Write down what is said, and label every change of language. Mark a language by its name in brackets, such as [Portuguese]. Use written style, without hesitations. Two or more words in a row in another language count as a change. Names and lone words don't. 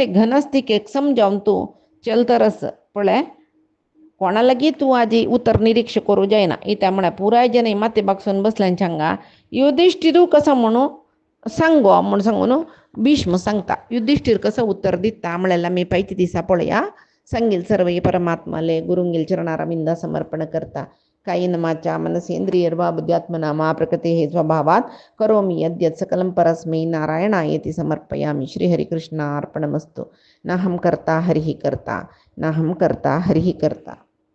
[Konkani] घनस्तीक एक समजावन तूं चलतरस पळय कोणा लागीं तूं आजी उतर निरीक्ष करूं जायना इत्या म्हळ्यार पुराय जन माते बागसून बसल्यांचे हांगा युधिष्ठिरू कसो म्हणून सांगो म्हूण सांगून भीष्म सांगता युधिष्ठिर कसो उत्तर दिता म्हळ्यार आमी पायती दिसा पळया सांगील सर्वै परमात्माले गुरुंगेल चरणारविंदा समर्पण करता [Sanskrit] कायेन वाचा मनसेन्द्रियर्वा बुद्ध्यात्मना मा प्रकृतेः स्वभावात् करोमि यद्यत् सकलं परस्मै नारायणायेति समर्पयामि श्रीहरिकृष्णार्पणमस्तु नाहं कर्ता हरिः कर्ता नाहं कर्ता हरिः कर्ता।